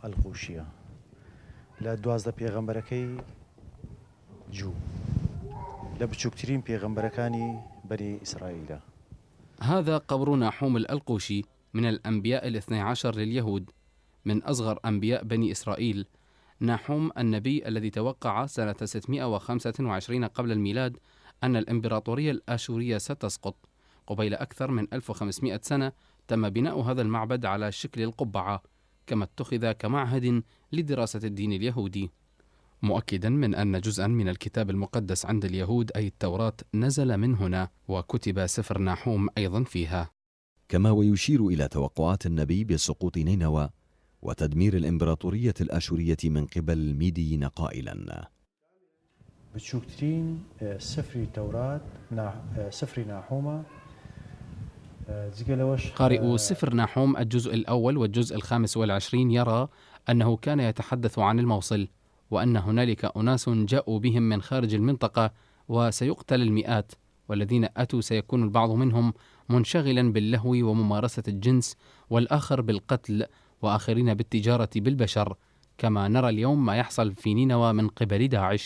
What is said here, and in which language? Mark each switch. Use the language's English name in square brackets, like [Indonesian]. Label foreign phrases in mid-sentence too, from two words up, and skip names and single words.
[Central Kurdish] ئەلقوشیە لە 12 پێغەمبەرەکەی جوو لە بچووکترین پێغەمبەرەکانی بەنی ئیسرائیلە. [Arabic] هذا قبر ناحوم الألقوشي من الأنبياء 12 لليهود، من أصغر أنبياء بني إسرائيل. ناحوم النبي الذي توقع سنة 625 قبل الميلاد أن الإمبراطورية الآشورية ستسقط. قبيل أكثر من 1500 سنة تم بناء هذا المعبد على شكل القبعة، كما اتخذ كمعهد لدراسة الدين اليهودي، مؤكدا من أن جزءا من الكتاب المقدس عند اليهود أي التوراة نزل من هنا، وكتب سفر ناحوم أيضا فيها. كما ويشير إلى توقعات النبي بسقوط نينوى وتدمير الإمبراطورية الآشورية من قبل الميديين قائلا: [Central Kurdish] بچووکترین سفری تەورات سفری ناحومە. [Arabic] قارئ سفر ناحوم الجزء الأول والجزء 25 يرى أنه كان يتحدث عن الموصل، وأن هنالك أناس جاءوا بهم من خارج المنطقة وسيقتل المئات، والذين أتوا سيكون البعض منهم منشغلا باللهو وممارسة الجنس، والآخر بالقتل، وآخرين بالتجارة بالبشر، كما نرى اليوم ما يحصل في نينوى من قبل داعش.